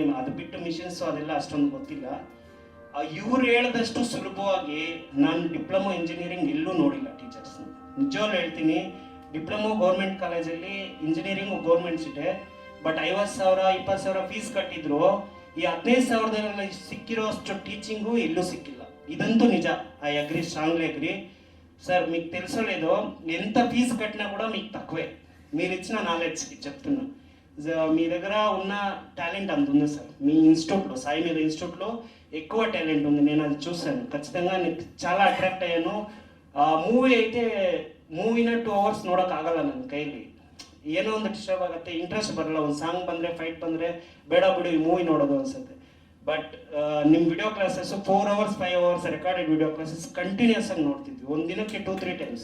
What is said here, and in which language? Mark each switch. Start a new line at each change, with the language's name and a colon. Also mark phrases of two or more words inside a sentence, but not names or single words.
Kannada: ಅದು ಬಿಟ್ಟು ಮಿಷನ್ಸು ಅದೆಲ್ಲ ಅಷ್ಟೊಂದು ಗೊತ್ತಿಲ್ಲ. ಇವ್ರು ಹೇಳಿದಷ್ಟು ಸುಲಭವಾಗಿ ನಾನು
English: diploma engineering
Kannada: ಎಲ್ಲೂ ನೋಡಿಲ್ಲ ಟೀಚರ್ಸ್ನ. ನಿಜವಾಗ್ಲೂ ಹೇಳ್ತೀನಿ, ಡಿಪ್ಲೊಮೊ ಗೌರ್ಮೆಂಟ್ ಕಾಲೇಜಲ್ಲಿ, ಇಂಜಿನಿಯರಿಂಗು ಗೌರ್ಮೆಂಟ್ ಸೀಟೆ, ಬಟ್ 50,000 20,000 ಫೀಸ್ ಕಟ್ಟಿದ್ರು. ಈ 15,000 ಸಿಕ್ಕಿರೋ ಅಷ್ಟು ಟೀಚಿಂಗು ಎಲ್ಲೂ ಸಿಕ್ಕಿಲ್ಲ.
Telugu: ఇదంతా నిజ.
English: I agree, strongly agree sir.
Telugu: మీకు తెలుసలేదు, ఎంత ఫీజు కట్టినా కూడా మీకు తక్కువే, మీరు ఇచ్చిన నాలెడ్జ్కి చెప్తున్నా. మీ దగ్గర ఉన్న టాలెంట్ అంత ఉంది సార్. మీ ఇన్స్టిట్యూట్లో, సాయి మీద ఇన్స్టిట్యూట్లో ఎక్కువ టాలెంట్ ఉంది. నేను అది చూశాను, ఖచ్చితంగా నేను చాలా అట్రాక్ట్ అయ్యాను.
Kannada: ಮೂವಿ ಐತೆ, ಮೂವಿನ 2 hours ನೋಡೋಕ್ಕಾಗಲ್ಲ ನನ್ನ ಕೈಲಿ. ಏನೋ ಒಂದು ಡಿಸ್ಟರ್ಬ್ ಆಗುತ್ತೆ, ಇಂಟ್ರೆಸ್ಟ್ ಬರಲ್ಲ. ಒಂದು ಸಾಂಗ್ ಬಂದರೆ, ಫೈಟ್ ಬಂದರೆ ಬೇಡ ಬಿಡು ಈ ಮೂವಿ ನೋಡೋದು ಅನ್ಸುತ್ತೆ. ಬಟ್ ನಿಮ್ಮ
English: video classes 4 hours 5 hours recorded video classes continues
Kannada: ಆಗಿ ನೋಡ್ತಿದ್ವಿ, ಒಂದು ದಿನಕ್ಕೆ 2-3 ಟೈಮ್ಸ್.